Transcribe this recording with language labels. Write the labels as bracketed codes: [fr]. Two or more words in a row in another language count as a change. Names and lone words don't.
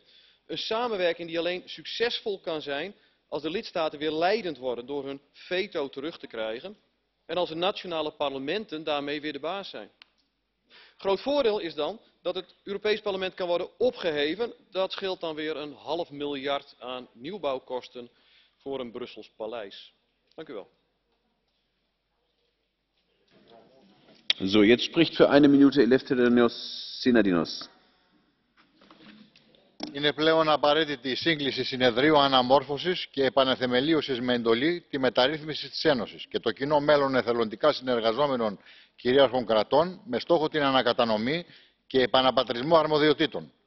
[nl] Een samenwerking die alleen succesvol kan zijn als de lidstaten weer leidend worden door hun veto terug te krijgen en als de nationale parlementen daarmee weer de baas zijn. Groot voordeel is dan dat het Europees Parlement kan worden opgeheven. Dat scheelt dan weer een $500 miljoen aan nieuwbouwkosten voor een Brussels paleis. Dank u wel. [de] So, jetzt spricht für 1 Minute Eleftherios Synadinos. [el] Είναι πλέον απαραίτητη η σύγκληση συνεδρίου αναμόρφωσης και επαναθεμελίωσης με εντολή τη μεταρρύθμιση της Ένωσης και το κοινό μέλλον εθελοντικά συνεργαζόμενων κυρίαρχων κρατών με στόχο την ανακατανομή και επαναπατρισμό αρμοδιοτήτων.